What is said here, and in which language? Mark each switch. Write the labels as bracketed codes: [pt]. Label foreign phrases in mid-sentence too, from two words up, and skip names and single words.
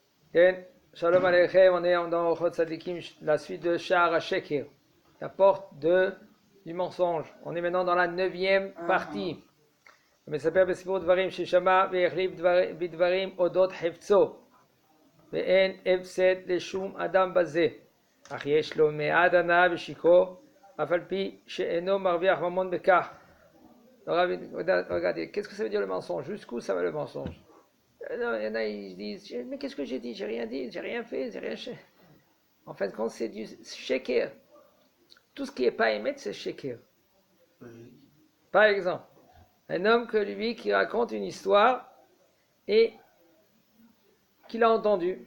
[fr] Ken, [he] שלום עליכם, [fr] on est dans Ochot Tzadikim, la suite de Sha'ar HaSheker, la porte du mensonge. On est maintenant dans la 9e partie. [he] מספר בסיפור דברים ששמע והחליף בדברים אודות חפצו ואין הפסד לשום אדם בזה אך יש לו מעט הנאה ושיכור אף על פי שאינו מרוויח ממון בכך. [fr] Regardez, qu'est-ce que ça veut dire le mensonge? Jusqu'où ça va le mensonge? Il y en a, ils disent, mais qu'est-ce que j'ai dit? J'ai rien dit, j'ai rien fait, j'ai rien fait. En fait, quand c'est du sheker, tout ce qui n'est pas émet, c'est sheker. Par exemple, un homme que lui qui raconte une histoire et qu'il a entendue.